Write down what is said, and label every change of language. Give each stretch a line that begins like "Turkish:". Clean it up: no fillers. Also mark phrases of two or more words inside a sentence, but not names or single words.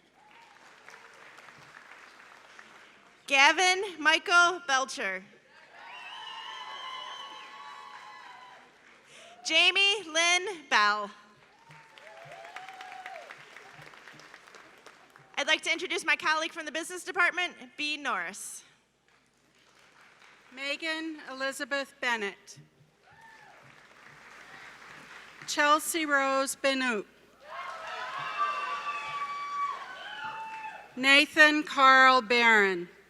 English: Gavin Michael Belcher. Jamie Lynn Bell. I'd like to introduce my colleague from the business department, B. Norris. Megan Elizabeth Bennett. Chelsea Rose Benoot. Nathan Carl Barron.